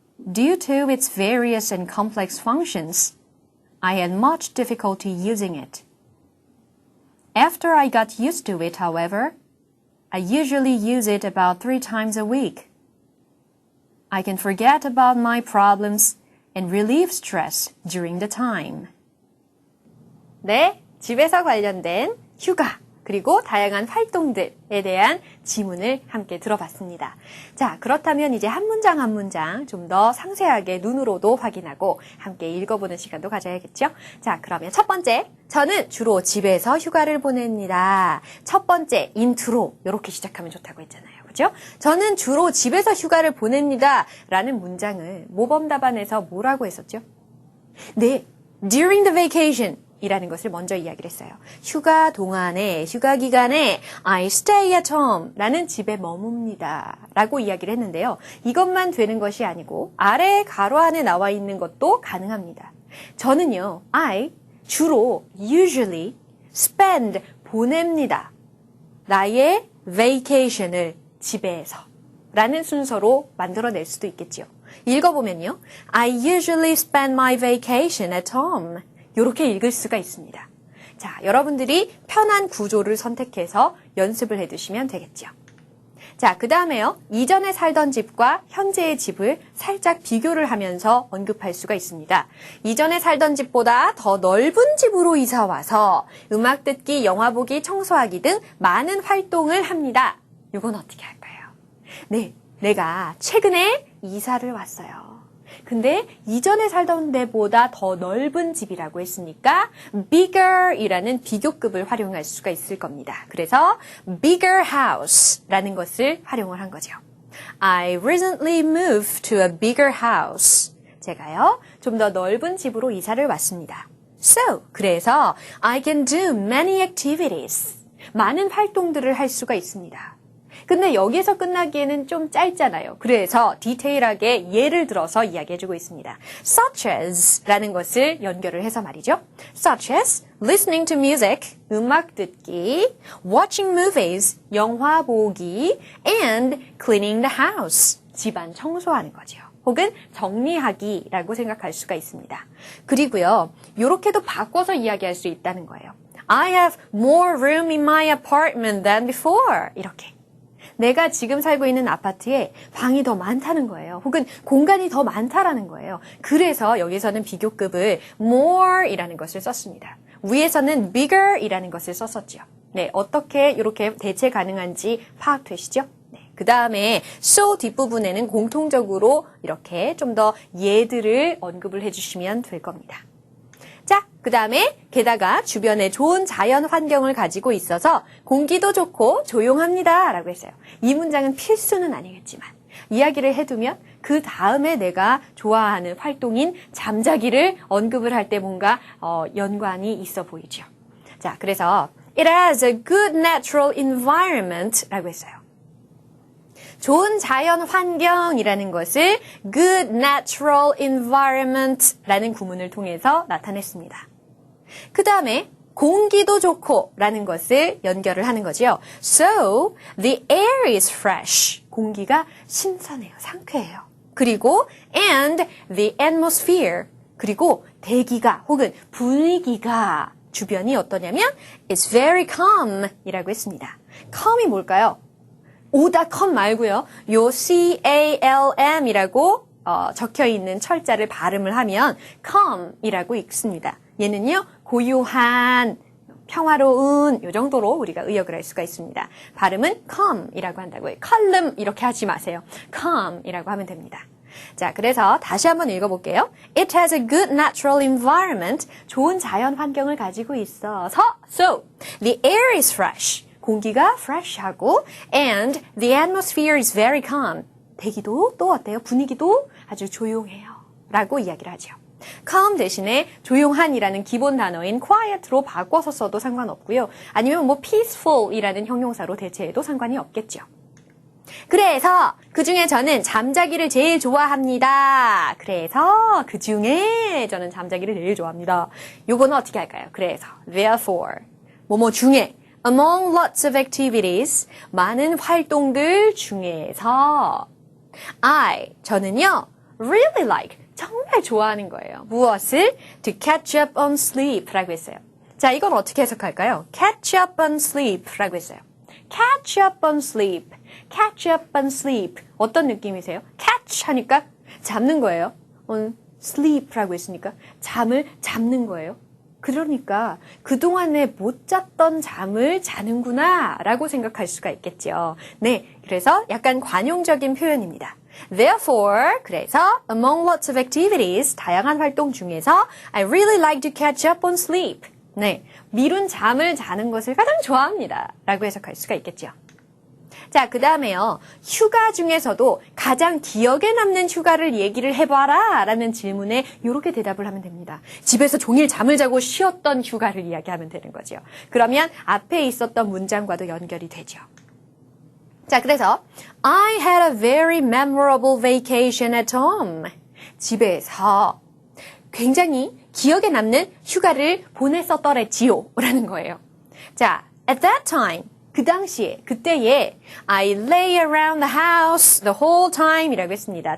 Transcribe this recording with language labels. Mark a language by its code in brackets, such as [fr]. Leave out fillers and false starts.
[en] Due to its various and complex functions, I had much difficulty using it. After I got used to it, however, I usually use it about 3 times a week. I can forget about my problems and relieve stress during the time. [ko] 네, 집에서 관련된 휴가 그리고 다양한 활동들에 대한 지문을 함께 들어봤습니다. 자, 그렇다면 이제 한 문장 한 문장 좀 더 상세하게 눈으로도 확인하고 함께 읽어보는 시간도 가져야겠죠? 자, 그러면 첫 번째, 저는 주로 집에서 휴가를 보냅니다. 첫 번째, 인트로 이렇게 시작하면 좋다고 했잖아요. 그죠? 저는 주로 집에서 휴가를 보냅니다. 라는 문장을 모범 답안에서 뭐라고 했었죠? 네, [en] during the vacation [ko] 이라는 것을 먼저 이야기를 했어요. 휴가 동안에, 휴가 기간에 [en] I stay at home [ko] 라는 집에 머뭅니다 라고 이야기를 했는데요. 이것만 되는 것이 아니고 아래 가로 안에 나와 있는 것도 가능합니다. 저는요, I 주로 [en] usually spend [ko] 보냅니다. 나의 vacation을 집에서 라는 순서로 만들어낼 수도 있겠죠. 읽어보면요. [en] I usually spend my vacation at home. [ko] 이렇게 읽을 수가 있습니다. 자, 여러분들이 편한 구조를 선택해서 연습을 해두시면 되겠죠. 자, 그 다음에요. 이전에 살던 집과 현재의 집을 살짝 비교를 하면서 언급할 수가 있습니다. 이전에 살던 집보다 더 넓은 집으로 이사 와서 음악 듣기, 영화 보기, 청소하기 등 많은 활동을 합니다. 이건 어떻게 할까요? 네, 내가 최근에 이사를 왔어요. 근데 이전에 살던 데보다 더 넓은 집이라고 했으니까 bigger 이라는 비교급을 활용할 수가 있을 겁니다. 그래서 bigger house 라는 것을 활용을 한 거죠. [en] I recently moved to a bigger house. [ko] 제가요, 좀 더 넓은 집으로 이사를 왔습니다. [en] So, [ko] 그래서 [en] I can do many activities. [ko] 많은 활동들을 할 수가 있습니다. 근데 여기서 끝나기에는 좀 짧잖아요. 그래서 디테일하게 예를 들어서 이야기해주고 있습니다. Such as 라는 것을 연결을 해서 말이죠. [en] Such as listening to music, [ko] 음악 듣기, [en] watching movies, [ko] 영화 보기, [en] and cleaning the house, [ko] 집안 청소하는 거죠. 혹은 정리하기라고 생각할 수가 있습니다. 그리고요, 이렇게도 바꿔서 이야기할 수 있다는 거예요. [en] I have more room in my apartment than before. [ko] 이렇게. 내가 지금 살고 있는 아파트에 방이 더 많다는 거예요. 혹은 공간이 더 많다라는 거예요. 그래서 여기서는 비교급을 more 이라는 것을 썼습니다. 위에서는 bigger 이라는 것을 썼었죠. 네, 어떻게 이렇게 대체 가능한지 파악되시죠? 네, 그 다음에 so 뒷부분에는 공통적으로 이렇게 좀 더 예들을 언급을 해주시면 될 겁니다. 자, 그 다음에 게다가 주변에 좋은 자연 환경을 가지고 있어서 공기도 좋고 조용합니다 라고 했어요. 이 문장은 필수는 아니겠지만 이야기를 해두면 그 다음에 내가 좋아하는 활동인 잠자기를 언급을 할 때 뭔가 연관이 있어 보이죠. 자, 그래서 [en] It has a good natural environment [ko] 라고 했어요. 좋은 자연 환경이라는 것을 [en] good natural environment [ko] 라는 구문을 통해서 나타냈습니다. 그 다음에 공기도 좋고 라는 것을 연결을 하는 거죠. [en] So, the air is fresh. [ko] 공기가 신선해요. 상쾌해요. 그리고 [en] and the atmosphere. [ko] 그리고 대기가 혹은 분위기가 주변이 어떠냐면 [en] it's very calm [ko] 이라고 했습니다. calm이 뭘까요? 오다컴 말고요. 요 C-A-L-M 이라고 적혀있는 철자를 발음을 하면 calm이라고 읽습니다. 얘는요, 고요한, 평화로운 요 정도로 우리가 의역을 할 수가 있습니다. 발음은 calm이라고 한다고요. calm 이렇게 하지 마세요. calm이라고 하면 됩니다. 자, 그래서 다시 한번 읽어볼게요. [en] It has a good natural environment. [ko] 좋은 자연 환경을 가지고 있어서 [en] So, the air is fresh. [ko] 공기가 [en] fresh하고 and the atmosphere is very calm. [ko] 대기도 또 어때요? 분위기도 아주 조용해요. 라고 이야기를 하죠. calm 대신에 조용한이라는 기본 단어인 quiet로 바꿔서 써도 상관없고요. 아니면 뭐 peaceful이라는 형용사로 대체해도 상관이 없겠죠. 그래서 그중에 저는 잠자기를 제일 좋아합니다. 그래서 그중에 저는 잠자기를 제일 좋아합니다. 요거는 어떻게 할까요? 그래서 therefore 뭐뭐 중에 [en] among lots of activities [ko] 많은 활동들 중에서 저는요 [en] really like [ko] 정말 좋아하는 거예요. 무엇을? [en] To catch up on sleep [ko] 라고 했어요. 자, 이건 어떻게 해석할까요? [en] Catch up on sleep라고 했어요. Catch up on sleep. Catch up on sleep. [ko] 어떤 느낌이세요? Catch 하니까 잡는 거예요. [en] on sleep [ko] 라고 했으니까 잠을 잡는 거예요. 그러니까 그동안에 못 잤던 잠을 자는구나 라고 생각할 수가 있겠죠. 네, 그래서 약간 관용적인 표현입니다. [en] Therefore, [ko] 그래서 [en] among lots of activities, [ko] 다양한 활동 중에서 [en] I really like to catch up on sleep. [ko] 네, 미룬 잠을 자는 것을 가장 좋아합니다. 라고 해석할 수가 있겠죠. 자, 그 다음에요. 휴가 중에서도 가장 기억에 남는 휴가를 얘기를 해봐라 라는 질문에 이렇게 대답을 하면 됩니다. 집에서 종일 잠을 자고 쉬었던 휴가를 이야기하면 되는 거죠. 그러면 앞에 있었던 문장과도 연결이 되죠. 자, 그래서 [en] I had a very memorable vacation at home. [ko] 집에서 굉장히 기억에 남는 휴가를 보냈었더랬지요 라는 거예요. [en] 자, at that time [ko] 그 당시에, 그때에 [en] I lay around the house the whole time [ko] 이라고 했습니다.